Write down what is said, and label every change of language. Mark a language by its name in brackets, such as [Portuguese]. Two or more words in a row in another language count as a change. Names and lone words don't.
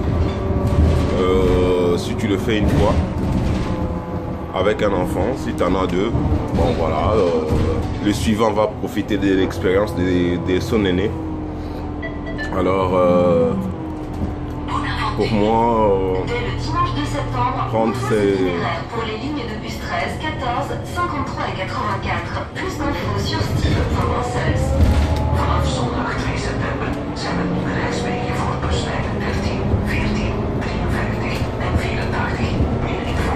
[French] Si tu le fais une fois avec un enfant, si tu en as 2, bon voilà, le suivant va profiter de l'expérience de son aîné. Alors pour moi, dès le dimanche 2 septembre, prendre ces... pour les lignes de bus 13, 14, 53 et 84. Plus d'infos sur style.nl. [Dutch] Vanaf zondag 2 september zijn er onderheidswegen voor buslijnen 13, 14, 53 en 84.